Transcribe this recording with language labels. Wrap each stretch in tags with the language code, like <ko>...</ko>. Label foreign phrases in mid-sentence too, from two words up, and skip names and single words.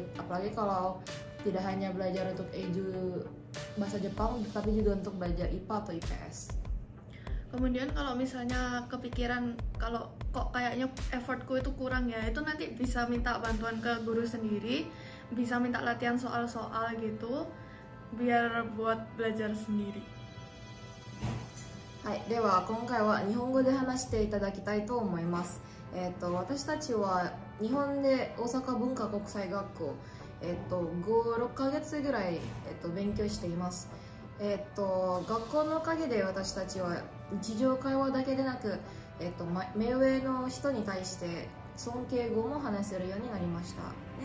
<id>Apalagi kalau tidak hanya belajar untuk EJU bahasa Jepang, tapi juga untuk belajar IPA atau IPS. Kemudian kalau misalnya kepikiran kalau kok kayaknya effortku itu kurang ya, itu nanti bisa minta bantuan ke guru sendiri, bisa minta latihan soal-soal gitu biar buat belajar sendiri.</id> <ja>はい、では今回は日本語で話していただきたいと思います。私たちは日本で大阪文化国際学校、5、6ヶ月ぐらい、勉強しています。学校のおかげで私たちは日常会話だけでなく、目上の人に対して尊敬語も話せるようになりましたね。</ja>